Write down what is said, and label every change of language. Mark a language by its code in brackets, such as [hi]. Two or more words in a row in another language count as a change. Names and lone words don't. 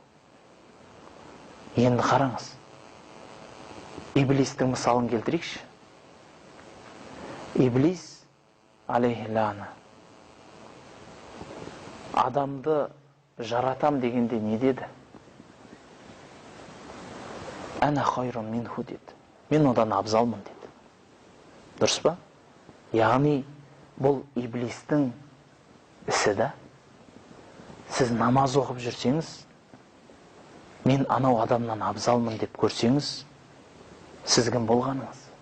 [kk] Енді қараңыз, Иблистің мысалын келтірейікші. Иблис, алейхилана, адамды жаратам дегенде не деді? [ar] أنا خير منه деді. [kk] Мен одан абзалмын деді. Дұрыс па? Яғни бұл Иблистің ісі да. Сіз намаз оқып жүрсеңіз, мен анау адамнан абзалмын деп көрсеңіз, сіз кім болғаныңыз?